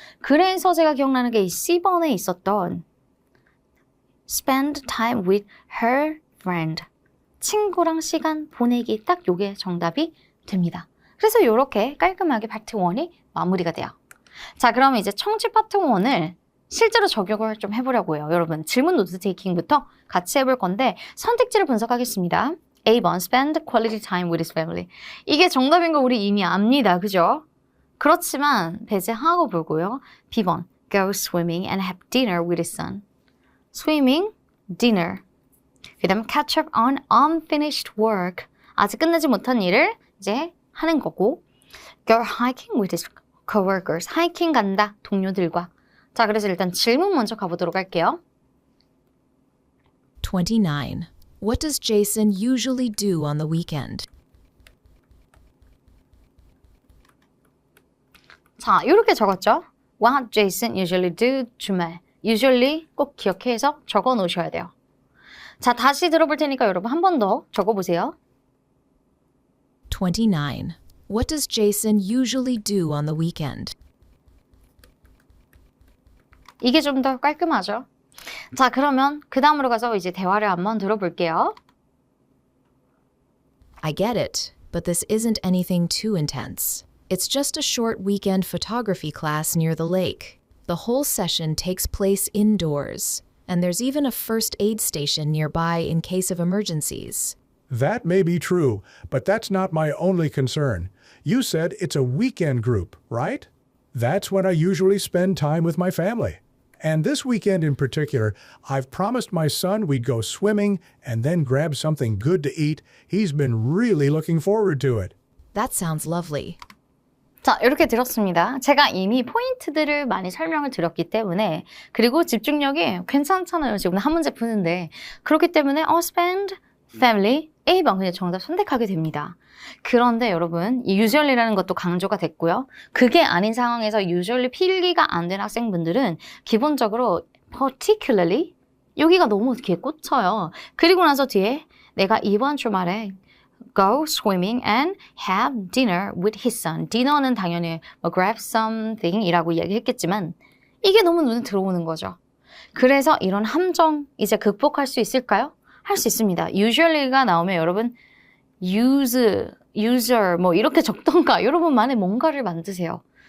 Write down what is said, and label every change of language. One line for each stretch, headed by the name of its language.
Korean: 그래서 제가 기억나는 게 이 C번에 있었던
English: spend time with her friend,
Korean: 친구랑 시간 보내기, 딱 요게 정답이 됩니다. 그래서 이렇게 깔끔하게 파트 1이 마무리가 돼요. 자, 그럼 이제 청취 파트 1을 실제로 적용을 좀 해보려고 해요. 여러분, 질문 노트 테이킹부터 같이 해볼 건데 선택지를 분석하겠습니다.
English: A번, spend quality time with his family.
Korean: 이게 정답인 거 우리 이미 압니다. 그죠? 그렇지만 배제하고 보고요.
English: B번, go swimming and have dinner with his son. swimming, dinner.
Korean: 그 다음
English: catch up on unfinished work.
Korean: 아직 끝내지 못한 일을 이제 하는 거고.
English: go hiking with his coworkers.
Korean: 하이킹 간다, 동료들과. 자, 그래서 일단 질문 먼저 가보도록 할게요. 29.
English: What does Jason usually do on the weekend?
Korean: 자, 이렇게 적었죠?
English: What Jason usually do
Korean: 주말. usually 꼭 기억해서 적어 놓으셔야 돼요. 자, 다시 들어볼 테니까 여러분 한 번 더 적어보세요. 29.
English: What does Jason usually do on the weekend?
Korean: 이게 좀 더 깔끔하죠? 자, 그러면 그 다음으로 가서 이제 대화를 한번 들어볼게요.
English: I get it, but this isn't anything too intense. It's just a short weekend photography class near the lake. The whole session takes place indoors, and there's even a first aid station nearby in case of emergencies. That may be true, but that's not my only concern. You said it's a weekend group, right? That's when I usually spend time with my family. And this weekend in particular, I've promised my son we'd go swimming and then grab something good to eat. He's been really looking forward to it. That sounds lovely.
Korean: 자, 이렇게 들었습니다. 제가 이미 포인트들을 많이 설명을 드렸기 때문에, 그리고 집중력이 괜찮잖아요. 지금 한 문제 푸는데. 그렇기 때문에 spend, family, A번 그냥 정답 선택하게 됩니다. 그런데 여러분, 이 usually라는 것도 강조가 됐고요. 그게 아닌 상황에서 usually 필기가 안 된 학생분들은 기본적으로 particularly 여기가 너무 귀에 꽂혀요. 그리고 나서 뒤에 내가 이번 주말에
English: go swimming and have dinner with his son.
Korean: 디너는 당연히 grab something 이라고 이야기했겠지만 이게 너무 눈에 들어오는 거죠. 그래서 이런 함정 이제 극복할 수 있을까요? 할 수 있습니다. usually가 나오면 여러분 user 뭐 이렇게 적던가 여러분만의 뭔가를 만드세요.